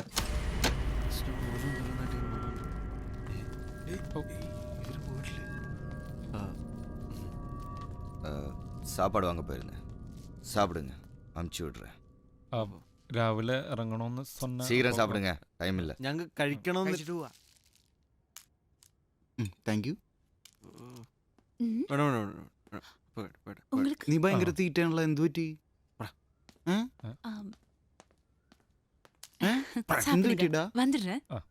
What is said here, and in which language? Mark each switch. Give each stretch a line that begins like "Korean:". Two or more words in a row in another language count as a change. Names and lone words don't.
Tamil: சாப்பாடு வாங்க போயிருந்தேன். சாப்பிடுங்க, அமுச்சு விடுறேன்.
Malayalam: രാവിലെ ഇറങ്ങണമെന്ന്
Tamil: சீக்கிரம் சாப்பிடுங்க, டைம் இல்லை.
Malayalam: ഞങ്ങൾ കഴിക്കണമെന്ന്.
English: thank you.
Tamil: உங்களுக்கு
Malayalam: നീ ഭയങ്കര തീറ്റയാണല്ലോ, എന്ത് പറ്റി? എന്ത് പറ്റിടാ?
Tamil: வந்துடுறேன்.